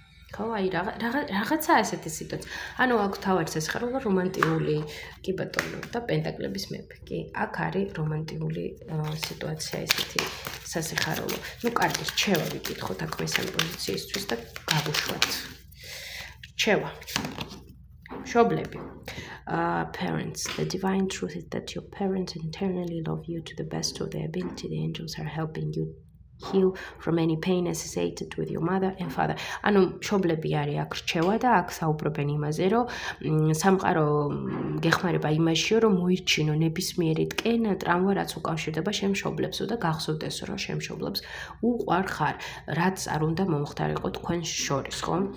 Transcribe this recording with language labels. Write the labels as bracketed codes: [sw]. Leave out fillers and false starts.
[ka] ხო, აი რაღაცა ასეთი სიტუაცია. ანუ აქ თავარს ესხარულა რომანტიკული, კი ბატონო, და პენტაკლების მეფე. კი, აქ არის რომანტიკული სიტუაცია ესეთი სასიხარულო. ნუ კარგი, რჩევა ვიკითხოთ აქ მესამე პოზიციისთვის და გავუშვათ. რჩევა. მშობლები. [en] Parents, the divine truth is that your parents internally love you to the best of their ability. The angels are helping you heal from any pain associated with your mother and father. [ka] ანუ მშობლები არის აქ რჩევა და აქ საუბრობენ იმაზე, რომ სამყარო გეხმარება იმაშიო, რომ მოირჩინო ნებისმიერი ტკენა, ტრავმა, რაც უკავშირდება შენ მშობლებსო და გახსოვდეს, რომ შენ მშობლებს უყვარ ხარ, რაც არ უნდა მომხდარიყო თქვენ შორის, ხო?